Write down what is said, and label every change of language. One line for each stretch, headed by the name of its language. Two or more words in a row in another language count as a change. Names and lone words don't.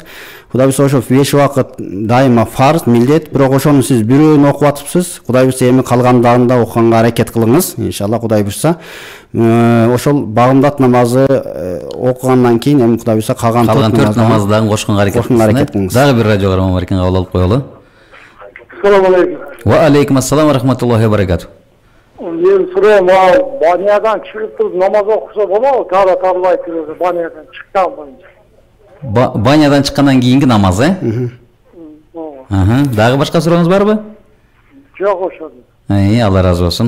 Kyrgyz: Кудай буюрса ошо 5 убакыт дайыма фарз, милдет, бирок ошону сиз бирөөнү окуп атыпсыз. Кудай буюрса эми калгандарын да окуганга аракет кылыңыз. Иншалла Кудай буюрса. Ошол багымдат намазы окугандан кийин эми Кудай буюрса калган 4 намазды дагы кошконго аракет кылыңыз. Дагы бир радио каарман бар экен, кабыл алып коелу.
Arabic: السلام عليكم. وعليكم السلام ورحمة الله وبركاته.
Kyrgyz: Мен сурайм, банядан чыгып туруп намаз окуса болобу? Тара тарлай кирсе банядан чыккан боюнча. Банядан чыккандан кийинки намаз, Дагы башка сурооңуз барбы? Жок, ошол. Алла разы болсун.